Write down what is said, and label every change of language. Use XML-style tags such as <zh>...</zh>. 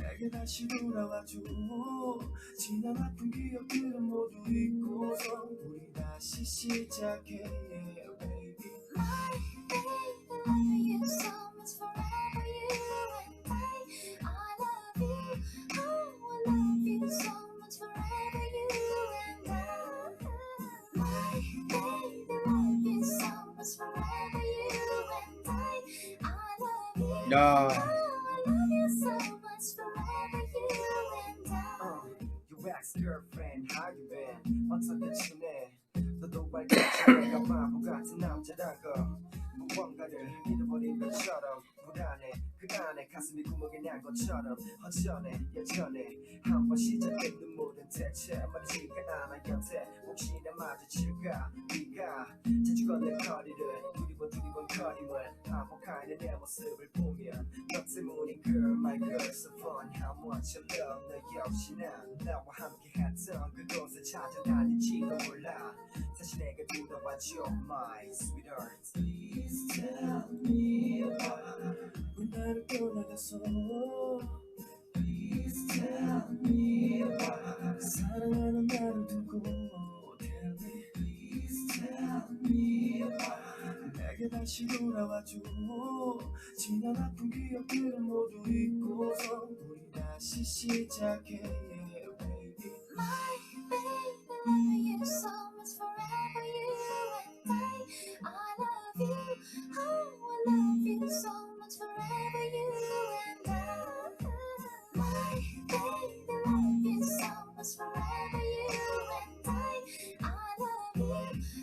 <ko>다시 돌아와줘. 지난 아픈 기억들은 모두 잊고서 우리 다시 시작해.</ko> <en>Yeah, baby. My baby, love you so much forever, you and I love you. Oh, I love you so much forever, you and I. My baby, love you so much forever, you and I love you.</en> <ko>야,</ko> <en>Oh, I love you so much forever, you and I. Your ex-girlfriend, how you been?</en> <ko>어떻게 지내? 너도 알겠지 내가 바보 같은 남자란 거. 무언가를 잃어버린 것처럼 불안해. 그간의 가슴이 구멍이 난 것처럼 허전해. 예전에 한번 시작된 눈물은 대체 멀지가 않아 곁에. 혹시나 마주칠까 네가 자주 걷는 거리를 두리번 거림을 반복하는 내 모습을 보면 너 때문인</ko> <en>girl my girl so fun. How much I love</en> <ko>너 역시나 나와 함께 했던 그곳을 찾아다닐지도 몰라. 다시 내게 돌아와줘</ko> <en>my sweetheart. Please tell me why</en> <ko>왜 나를 떠나갔어.</ko> <en>Please tell me why</en> <ko>사랑하는 나를 두고.</ko> <en>Tell me please tell me why</en> <ko>내게 다시 돌아와줘. 지난 아픈 기억들은 모두 잊고서 우리 다시 시작해.</ko> <en>Yeah, baby. My baby, love you so much forever, you and I love you. Oh, I love you so much forever, you and I. My baby, love you so much forever, you and I love you.</en>